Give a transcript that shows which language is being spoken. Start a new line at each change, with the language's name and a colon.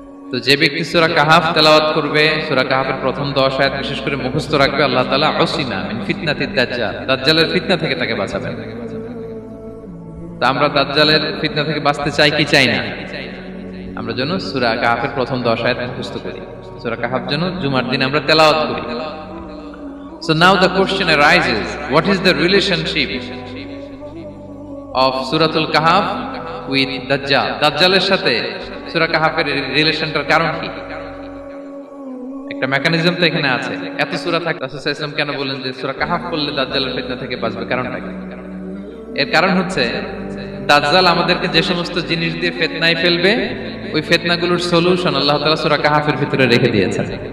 Bangla: তো যে ব্যক্তি সূরা কাহাফ তেলাওয়াত করবে, সূরা কাহাফের প্রথম 10 আয়াত বিশেষ করে মুখস্থ রাখবে, আল্লাহ তাআলা
Arabic: উসিমা মিন ফিতনাতিদ দাজ্জাল,
Bangla: দাজ্জালের ফিতনা থেকে তাকে বাঁচাবেন। তো আমরা দাজ্জালের ফিতনা থেকে বাঁচতে চাই কি চাই না? আমরা যেন সূরা কাহাফের প্রথম 10 আয়াত মুখস্থ করি, সূরা কাহাফ যেন জুমার দিন আমরা তেলাওয়াত করি।
English: So now the question arises, what is the relationship of Suratul Kahf with Dajjal?
Bangla: দাজ্জালের সাথে সূরা কাহাফের রিলেশনটার কারণ কি? একটা মেকানিজম তো এখানে আছে। এত সূরা থাকতে রাসূল সাল্লাল্লাহু আলাইহি ওয়াসাল্লাম কেন বলেন যে সূরা কাহাফ পড়লে দাজ্জালের ফিতনা থেকে বাঁচবে? কারণটা কি? এর কারণ হচ্ছে দাজ্জাল আমাদেরকে যে সমস্ত জিনিস দিয়ে ফিতনায় ফেলবে, ওই ফিতনাগুলোর সলিউশন আল্লাহ তাআলা সূরা কাহাফের ভিতরে রেখে দিয়েছেন।